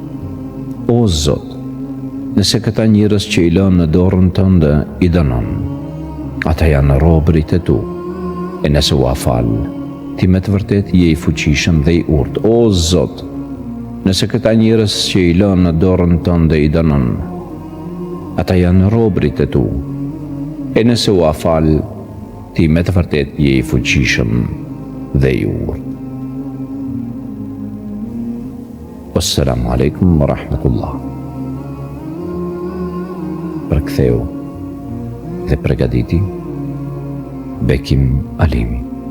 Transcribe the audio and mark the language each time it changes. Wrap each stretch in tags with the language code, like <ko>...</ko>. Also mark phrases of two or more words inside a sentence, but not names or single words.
<sq>O Zot, nëse këta njerëz që i lënë në dorën tënde i dënon, ata janë robërit e tu, e nëse u afal, ti me të vërtet je i fuqishëm dhe i urtë. O Zot, nëse këta njerëz që i lënë në dorën tënde i dënon, ata janë robrit e tu. E nëse u afal, ti me të vërtet je i fuqishëm dhe i urtë.</sq> <ar>السلام عليكم ورحمة الله.</ar> <sq>Përktheu dhe përgatiti Bekim Alimi.</sq>